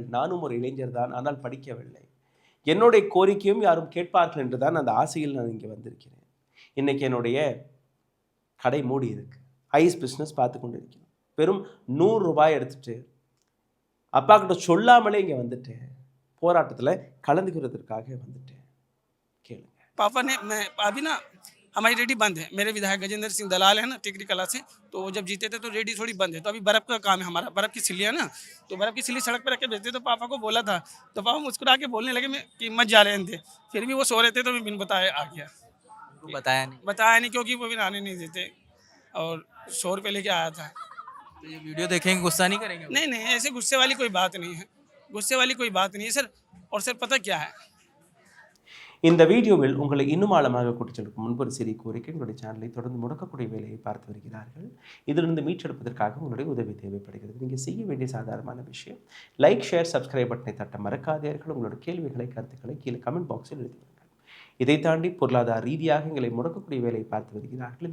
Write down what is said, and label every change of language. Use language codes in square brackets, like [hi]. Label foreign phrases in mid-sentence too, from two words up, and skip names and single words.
[ta] நானும் ஒரு இளைஞர் தான், ஆனால் படிக்கவில்லை. என்னுடைய கோரிக்கையும் யாரும் கேட்பார்கள் என்று தான் அந்த ஆசையில் நான் இங்கே வந்திருக்கிறேன். இன்றைக்கி என்னுடைய கடை மூடி இருக்கு, [en] ice business [ta] பார்த்து கொண்டு இருக்கிறேன். வெறும் 100 ரூபாய் எடுத்துட்டு அப்பா கிட்ட சொல்லாமலே இங்கே வந்துட்டேன். போராட்டத்தில் கலந்துக்கிறதுக்காக வந்துட்டேன். கேளுங்க. [hi] पापा ने, मैं अभी ना हमारी रेडी बंद है, मेरे विधायक गजेंद्र सिंह दलाल है ना टिकरी कला से, तो वो जब जीते थे तो रेडी थोड़ी बंद है। तो अभी बर्फ़ का काम है हमारा, बर्फ़ की सिल्लियाँ ना, तो बर्फ़ की सिल्ली सड़क पर रख के बेचते। तो पापा को बोला था, तो पापा मुस्कुरा के बोलने लगे मैं कि मत जा रहे थे। फिर भी वो सो रहे थे, तो मैं बिन बताए आ गया। बताया नहीं क्योंकि वो बिन आने नहीं देते, और 100 रुपये लेके आया था। तो ये वीडियो देखेंगे गुस्सा नहीं करेंगे? नहीं, ऐसे गुस्से वाली कोई बात नहीं है, गुस्से वाली कोई बात नहीं है सर। और सर पता क्या है, [ta] இந்த வீடியோவில் உங்களை இன்னும் ஆழமாக கூட்டிச் செல்லும் முன்பு ஒரு சிறிய கோரிக்கை. உங்களுடைய சேனலை தொடர்ந்து முடக்கக்கூடிய வேலையை பார்த்து வருகிறார்கள். இதிலிருந்து மீட்டெடுப்பதற்காக உங்களுடைய உதவி தேவைப்படுகிறது. நீங்கள் செய்ய வேண்டிய சாதாரணமான விஷயம், [en] like, share, subscribe [ta] பட்டனை தட்ட மறக்காதீர்கள். உங்களோட கேள்விகளை, கருத்துக்களை கீழே [en] comment box [ta] எழுதிவிடுங்கள். இதை தாண்டி பொருளாதார ரீதியாக எங்களை முடக்கக்கூடிய வேலையை பார்த்து வருகிறார்கள்.